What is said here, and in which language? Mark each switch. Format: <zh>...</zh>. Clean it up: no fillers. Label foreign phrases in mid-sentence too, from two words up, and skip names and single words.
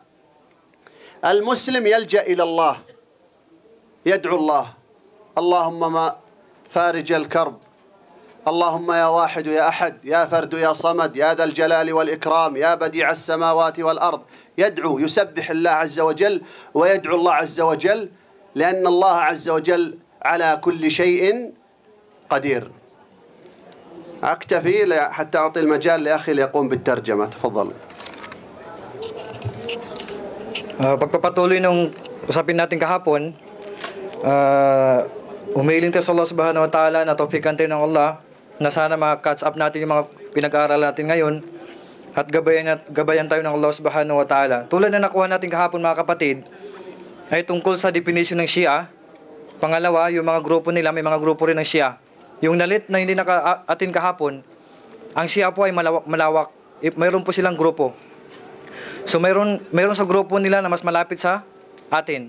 <ar>المسلم يلجأ إلى الله، يدعو الله، اللهم ما فارج الكرب، اللهم يا واحد يا أحد يا فرد يا صمد يا ذا الجلال والإكرام يا بديع السماوات والأرض. يدعو، يسبح الله عز وجل ويدعو الله عز وجل، لأن الله عز وجل على كل شيء قدير. أكتفي حتى أعطي المجال لأخي ليقوم بالترجمة. تفضل.</ar> <tl>Pagpapatuloy ng usapin natin kahapon, umiling tayo sa Allah</tl> <ar>سبحانه وتعالى</ar> <tl>na tawfikan tayo ng Allah na sana ma-catch up natin yung mga pinag-aaral natin ngayon at gabayan tayo ng Allah</tl> <ar>سبحانه وتعالى.</ar> <tl>Tulad na nakuha natin kahapon mga kapatid, ay tungkol sa definition ng Shia. Pangalawa, yung mga grupo nila, may mga grupo rin ng Shia. Yung nalit na hindi naka-atin kahapon, ang Shia po ay malawak. Mayroon po silang grupo. So mayroon sa grupo nila na mas malapit sa atin.</tl>